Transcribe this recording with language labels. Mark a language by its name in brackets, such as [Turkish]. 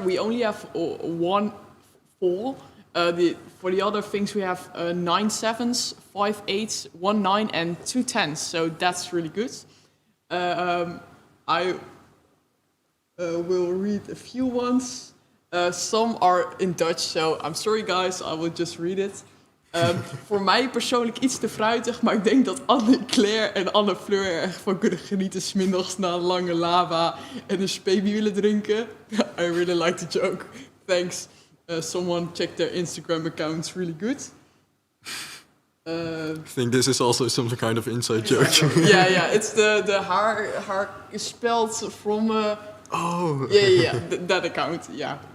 [English] We only have 1 4. For the other things, we have 9 7s, 5 8s, 1 9, and 2 10s. So that's really good. I will read a few ones. Some are in Dutch, so I'm sorry guys, I will just read it. [Dutch] Voor mij persoonlijk iets te fruitig, maar ik denk dat Anne Claire en Anne Fleur er echt van kunnen genieten 's middags na een lange lava en een speebie willen drinken. [English] I really like the joke. Thanks. Someone checked their Instagram accounts really good. I think this is also some kind of inside joke. Yeah, it's the haar is spelled from... Oh. Yeah, that account, yeah.